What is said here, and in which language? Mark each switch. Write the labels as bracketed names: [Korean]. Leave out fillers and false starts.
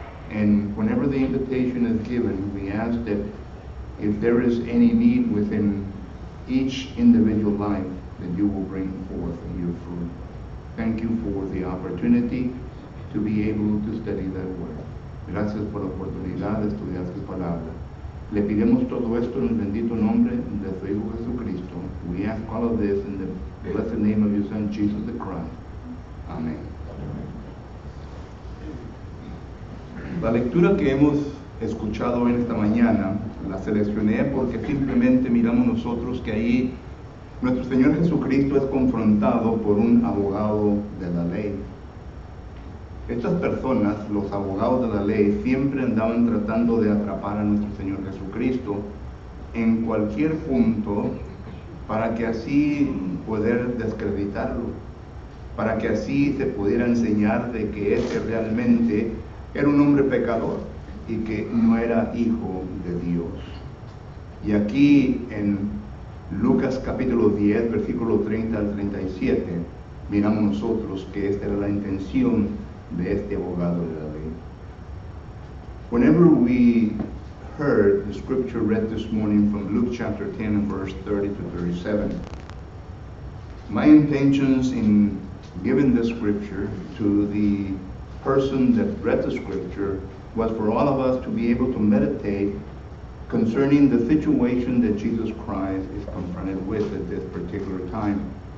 [English] And whenever the invitation is given, we ask that if there is any need within each individual life, that you will bring forth your fruit. Thank you for the opportunity to be able to study that word. [Spanish] Gracias por la oportunidad de estudiar su palabra. Le pidemos todo esto en el bendito nombre de su Hijo Jesucristo. [English] We ask all of this in the blessed name of your Son, Jesus the Christ. [Spanish] Amén. La lectura que hemos escuchado en esta mañana la seleccioné porque simplemente miramos nosotros que ahí nuestro Señor Jesucristo es confrontado por un abogado de la ley. Estas personas, los abogados de la ley, siempre andaban tratando de atrapar a nuestro Señor Jesucristo en cualquier punto para que así poder descreditarlo, para que así se pudiera enseñar de que ese realmente era un hombre pecador y que no era hijo de Dios. Y aquí en Lucas capítulo 10, versículo 30 al 37, miramos nosotros que esta era la intención de este abogado de la ley. [English] Whenever we heard the scripture read this morning from Luke chapter 10 and verse 30 to 37, my intentions in giving the scripture to the person that read the scripture was for all of us to be able to meditate concerning the situation that Jesus Christ is confronted with at this particular time.